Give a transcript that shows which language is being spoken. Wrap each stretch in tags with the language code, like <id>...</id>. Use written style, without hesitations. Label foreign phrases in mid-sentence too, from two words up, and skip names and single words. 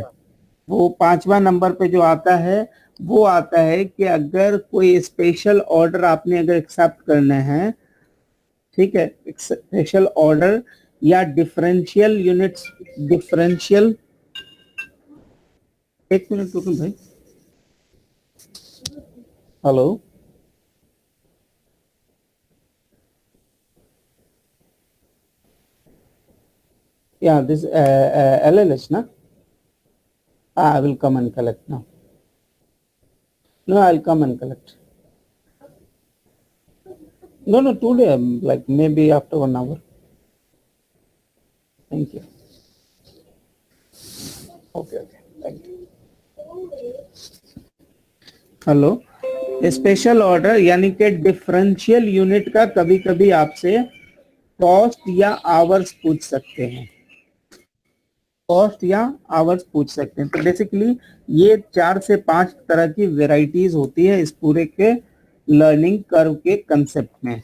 <hi>वो 5वां नंबर पे जो आता है वो आता है कि अगर कोई</hi> <en>special order</en> <hi>आपने अगर एक्सेप्ट करने हैं, ठीक है,</hi> <en>special order</en> <hi>या</hi> <en>differential units,</en> <hi>एक मिनट रुको भाई. हेलो.</hi> <en>Yeah, this LLH, na? I will come and collect now. No, I'll come and collect. No, today, like maybe after 1 hour. Thank you. Okay, thank you.</en> <hi>हेलो.</hi> <en>special order</en> <hi>यानी कि</hi> <en>differential unit</en> <hi>का कभी कभी आपसे कॉस्ट या आवर्स पूछ सकते हैं. तो बेसिकली ये 4 से 5 तरह की वेराइटीज होती है इस पूरे के</hi> <en>learning curve</en> <hi>के कंसेप्ट में.</hi>